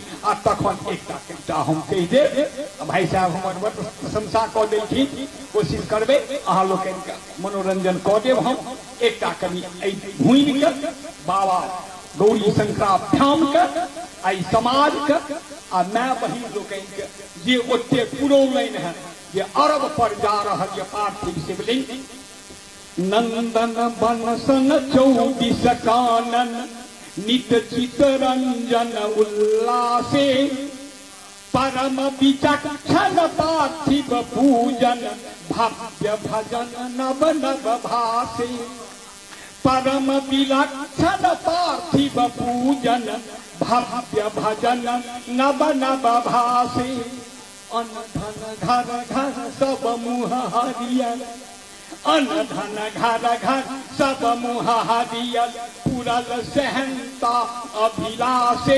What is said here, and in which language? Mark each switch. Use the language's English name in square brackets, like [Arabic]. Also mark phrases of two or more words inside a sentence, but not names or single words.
[Maithili] आ तखन एकटा कविता हम कहि देब। भाई साहब हमर बड़ प्रशंसा कऽ देलखिन, कोशिश करबै अहाँ लोकनि के मनोरंजन कऽ देब। हम एकटा कवि ए भूमि के बाबा गौरी शंकराभ्याम के आई समाज के आ माय बहिन लोकनि के जे ओते पुरौलनि है जे अरब पर जा रहल ये पार्थिव शिवलिंग। नंदन बनसन 24 कानन नित चितरंजन उल्लासे परम विचक्षण पार्थिव पूजन भव्य भजन नव नव भासे। परम विलक्षण पार्थिव पूजन भव्य भजन नव नव भासे। अनधन घर घर सब मुह हरियल, अनधन घर घर सब मुह हरियल पुरल सहनता अभिलाषे।